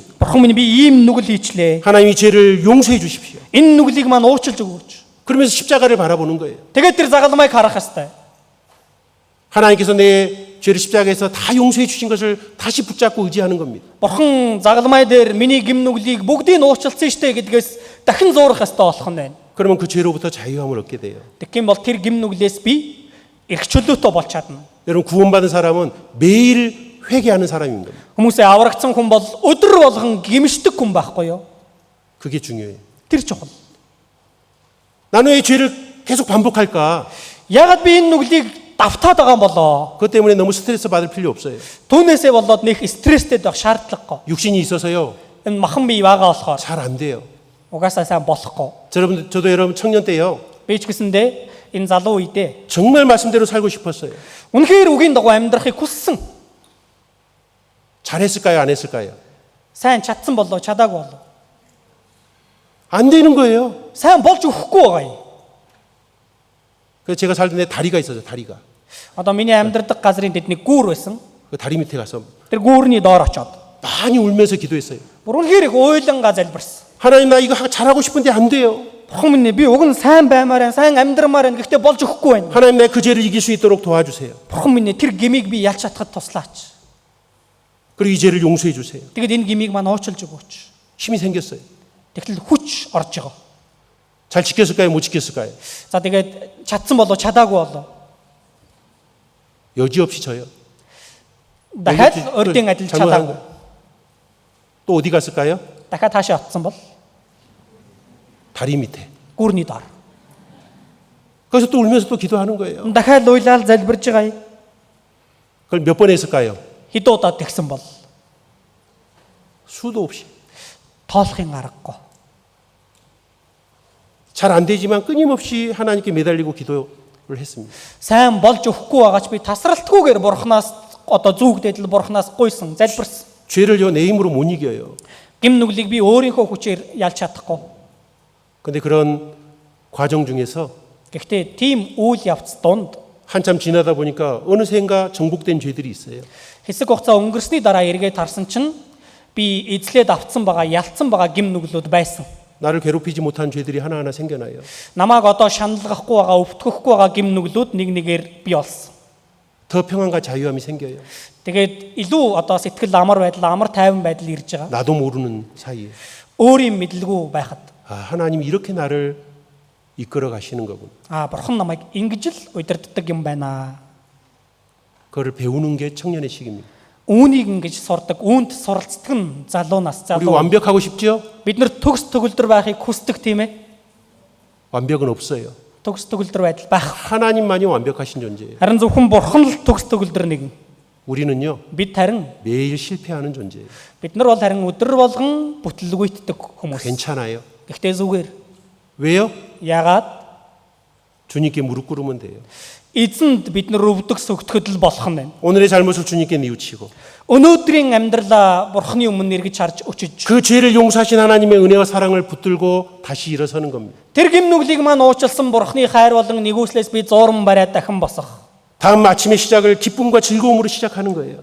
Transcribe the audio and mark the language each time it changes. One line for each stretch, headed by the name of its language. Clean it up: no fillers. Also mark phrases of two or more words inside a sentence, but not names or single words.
Mongolian: Бурхан минь би ийм нүгэл хийчлээ.
Korean: 하나님, 이 죄를 용서해 주십시오.
Mongolian: Энэ нүглийг маань уучлж өгөөч.
Korean: 그러면서 십자가를 바라보는 거예요.
Mongolian: Тэгээд тэр загалмайг харах ёстой.
Korean: 하나님께서 내 죄를 십자가에서 다 용서해 주신 것을 다시 붙잡고 의지하는 겁니다.
Mongolian: Бурхан загалмай дээр миний гим нүглийг бүгдийг нь уучлсан штэ гэдгээс дахин зуурах ёстой болох нь байна.
Korean: 그러면 그 죄로부터 자유함을 얻게 돼요.
Mongolian: Тэгэх юм бол тэр гим нүглээс би эрх чөлөөтэй болж чадна.
Korean: 여러분, 구원받은 사람은 매일 회개하는 사람인 겁니다.
Mongolian: Хүмүүсээ аврагдсан хүн бол өдөр болгон гимшдэг хүн байхгүй юу?
Korean: 그게 중요해요.
Mongolian: Тэр чухал.
Korean: 나는 왜 죄를 계속 반복할까?
Mongolian: Ягаад би энэ нүглийг давтаад байгаа юм болоо?
Korean: 그것 때문에 너무 스트레스 받을 필요 없어요.
Mongolian: Түүнээсээ болоод нэг стресстэй байх шаардлагагүй.
Korean: 육신이 있어서요,
Mongolian: Энэ махан бие байгаа болохоор
Korean: 잘 안 돼요.
Mongolian: угаасаа сайн болохгүй.
Korean: 저도 여러분 청년 때요,
Mongolian: Би ч гэсэндээ энэ залуу үедээ
Korean: 정말 말씀대로 살고 싶었어요.
Mongolian: үнэхээр үгийн дагуу амьдрахыг хүссэн.
Korean: 잘했을까요? 안 했을까요?
Mongolian: Сайн чадсан болоо, чадаагүй болоо.
Korean: 안 되는 거예요.
Mongolian: Сайн болж өгөхгүй байгаа юм.
Korean: 그래서 제가 살던 데 다리가 있어요. 다리가.
Mongolian: Одоо миний амьдрах газрын дэд нэг гүүр байсан.
Korean: 그 다리 밑에 가서
Mongolian: Тэр гүүрний доор очоод
Korean: 많이 울면서 기도했어요.
Mongolian: бүр үнэхээр их уйлангаа залбирсан.
Korean: 하나님, 나 이거 잘하고 싶은데 안 돼요.
Mongolian: Бурхан минь би уг нь сайн баймаар байна, сайн амьдрмаар байна. Гэхдээ болж өгөхгүй байна.
Korean: 하나님, 내 그 죄를 이길 수 있도록 도와주세요.
Mongolian: Бурхан минь тэр гмийг би ялж чадхад туслаач.
Korean: 그리고 이 죄를 용서해 주세요.
Mongolian: Тэгээд энэ гмийг маань уучлж өгөөч.
Korean: 힘이 생겼어요.
Mongolian: Тэгтэл хүч орж байгаа.
Korean: 잘 지켰을까요? 못 지켰을까요?
Mongolian: За тэгээд чадсан болоо, чадаагүй болоо.
Korean: 여지없이 져요.
Mongolian: Дахиад өрдийн адил
Korean: 잘못한
Mongolian: чадаагүй.
Korean: 거. 또 어디 갔을까요?
Mongolian: Дахиад хаашаа очсон бол
Korean: 다리 밑에.
Mongolian: гүүрний доор.
Korean: 거기서 또 울면서 또 기도하는 거예요.
Mongolian: Дахиад уйлал залбирж байгаа юм.
Korean: 그걸 몇 번 했을까요?
Mongolian: Хэдэн удаа тэгсэн бол
Korean: 수도 없이.
Mongolian: тоолохын аргагүй.
Korean: 잘 안 되지만 끊임없이 하나님께 매달리고 기도를 했습니다.
Mongolian: Сайн болж өгөхгүй байгаач би тасралтгүйгээр бурхнаас одоо зүгдээд л бурхнаас гуйсан, залбирсан.
Korean: 죄를요, 내 힘으로 못 이겨요.
Mongolian: Гим нүглийг би өөрийнхөө хүчээр ялж чадахгүй.
Korean: 근데 그런 과정 중에서
Mongolian: Гэхдээ тийм үйл явц донд
Korean: 한참 지나다 보니까 어느샌가 정복된 죄들이 있어요.
Mongolian: хэсэг хугацаа өнгөрсний дараа эргээд харсан чинь би эзлээд автсан байгаа, ялцсан байгаа гим нүглүүд байсан.
Korean: 나를 괴롭히지 못한 죄들이 하나하나 생겨나요.
Mongolian: Намааг одоо шаналгахгүй байгаа, өвтгөхгүй байгаа гим нүглүүд нэг нэгээр бий болсон.
Korean: 더 평안과 자유함이 생겨요.
Mongolian: Тэгээд илүү одоо сэтгэл амар байдал, амар тайван байдал ирж байгаа.
Korean: 나도 모르는 사이에.
Mongolian: Өөрийн мэдлгүй байхад
Korean: 하나님 이렇게 나를 이끌어 가시는 거군.
Mongolian: бурхан намайг ингэж л удирддаг юм байна.
Korean: 그거를 배우는 게 청년의 시기입니다.
Mongolian: Үүнийг ингэж сурдаг, үүнд суралцдаг нь залуунаас
Korean: 우리
Mongolian: залуу.
Korean: 완벽하고 싶죠?
Mongolian: Бид нар төгс төгөлдөр байхыг хүсдэг тийм ээ.
Korean: 완벽은 없어요.
Mongolian: Төгс төгөлдөр байдал байх.
Korean: 하나님만이 완벽하신 존재예요.
Mongolian: Харин зөвхөн бурхан л төгс төгөлдөр нэгэн.
Korean: 우리는요,
Mongolian: Бид харин
Korean: 매일 실패하는 존재예요.
Mongolian: бид нар бол харин өдөр болгон бүтлгүйддэг хүмүүс.
Korean: 괜찮아요.
Mongolian: Гэхдээ зүгээр.
Korean: 왜요?
Mongolian: Ягаад
Korean: 주님께 무릎 꿇으면 돼요.
Mongolian: эзэнд бид нар өвдөг сөгтөхөд л болох нь байна.
Korean: 오늘의 잘못을 주님께 뉘우치고
Mongolian: Өнөөдрийн амьдралаа бурханы өмнө эргэж харж өчөж
Korean: 그 죄를 용서하신 하나님의 은혜와 사랑을 붙들고 다시 일어서는 겁니다.
Mongolian: тэр гим нүглийг маань уучлсан бурханы хайр болон нэгүслээс би зуурм бариад дахин босох.
Korean: 다음 아침의 시작을 기쁨과 즐거움으로 시작하는 거예요.